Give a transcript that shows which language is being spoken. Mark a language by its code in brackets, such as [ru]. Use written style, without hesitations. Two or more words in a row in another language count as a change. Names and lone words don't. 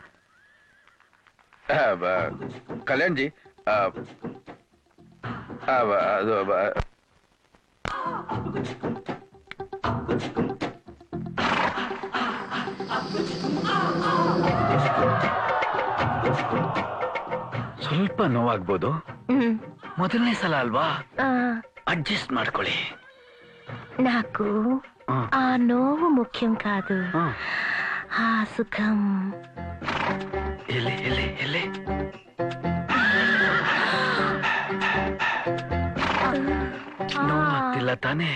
[kn] ಕಲ್ಯಾಣ್ ಜಿ, ಅದು ಸ್ವಲ್ಪ ನೋವಾಗ್ಬೋದು, ಮೊದಲನೇ ಸಲ ಅಲ್ವಾ, ಅಡ್ಜಸ್ಟ್ ಮಾಡ್ಕೊಳ್ಳಿ. [te] నాకు ఆ నోవు ముఖ్యం కాదు, ఆ సుఖం. [kn] ಎಲ್ಲಿ ಎಲ್ಲಿ ಎಲ್ಲಿ? ನೋವಾಗ್ತಿಲ್ಲ ತಾನೇ?